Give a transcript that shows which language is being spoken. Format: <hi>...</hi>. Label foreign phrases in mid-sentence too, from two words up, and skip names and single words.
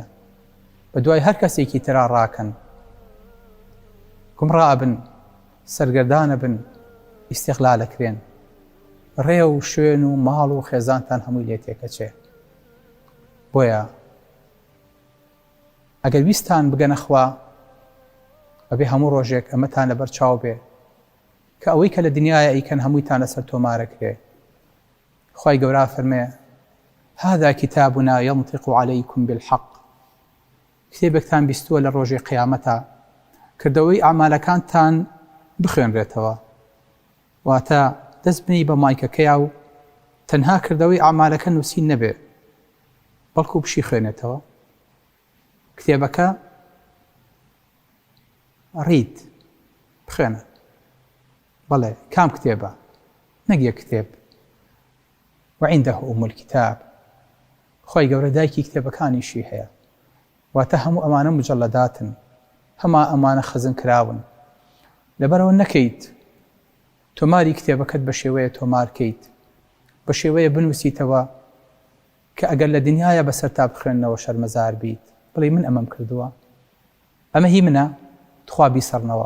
<ckb>بە دوای هەر کەسێکی ترا ڕاکەن، گومڕا بن، سەرگەردانە بن، ئیستیغلال ئەکرێن، ڕێ و شوێن و ماڵ و خێزانتان هەمووی لێ تێکەچێ. بۆیە ئەگەر ویستان بگەنە خوا، ئەبێ هەموو ڕۆژێک ئەمەتان لەبەر چاو بێ کە ئەوەی کە لە دنیاە ئەیکەن هەموویتان لەسەر تۆمارەکرێ. خوای گەورە فەرمێ:</ckb> <ar>هذا كتابنا ينطق عليكم بالحق.</ar> <ckb>کتێبێکتان بیستووە لە ڕۆژی قیامەتە، کردەوەی ئەعمالەکانتان بخوێنرێتەوە. واتە دەست بنی بە مایکەکەیە و تەنها کردەوەی ئەعمالەکە نووسین نەبێ، بەڵکو بشی خوێنێتەوە. کتێبەکە ڕید بخوێنە. بەڵێ کام کتێبە؟ نەک یەک کتێب.</ckb> <ar>وعنده الكتاب.</ar> <ckb>خۆی گەورە دایکی کتێبەکانیشی هەیە. واتە هەموو ئەمانە مجەڵەداتن، هەما ئەمانە خزن کراون. لەبەرەوە نەکەیت تۆماری کتێبەکەت بە شێوەیە تۆمارکەیت، بە شێوەیە بنووسیتەوە کە ئەگەر لە دنیاە بەسەر تا بخوێنەوە شەرمەزار بیت، بڵێ من ئەمەم کردووە، ئەمە هی منە، تخوا بیسەڕنەوە.</ckb>